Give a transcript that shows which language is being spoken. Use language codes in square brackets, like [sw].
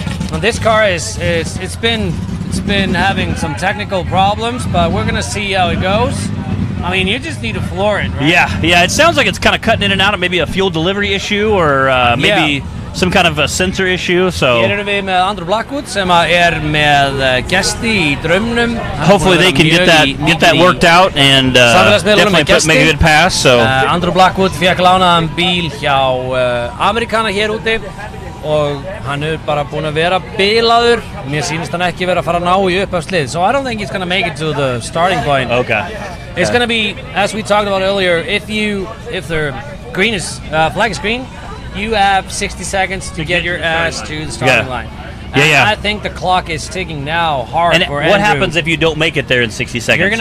[en] Well, this car it's been having some technical problems, but we're gonna see how it goes. I mean, you just need to floor it, right? Yeah. It sounds like it's kind of cutting in and out of maybe a fuel delivery issue or maybe some kind of a sensor issue. So [is] Hér erum við með Andrew Blackwood sem með gesti í draumnum. [en] Hopefully they can get that worked out and definitely make a good pass. So [is] Andrew Blackwood fekk lánaðan bíl hjá Amerikana hér úti. Og hann bara búinn að vera bilaður. Mér sýnist hann ekki vera að fara að ná í upphafslið. [en] So I don't think he's going to make it to the starting point. Okay. It's going to be, as we talked about earlier, if the green is flag is green, you have 60 seconds to get your ass to the starting line. Yeah. I think the clock is ticking now hard and for what Andrew. happens if you don't make it there in 60 seconds?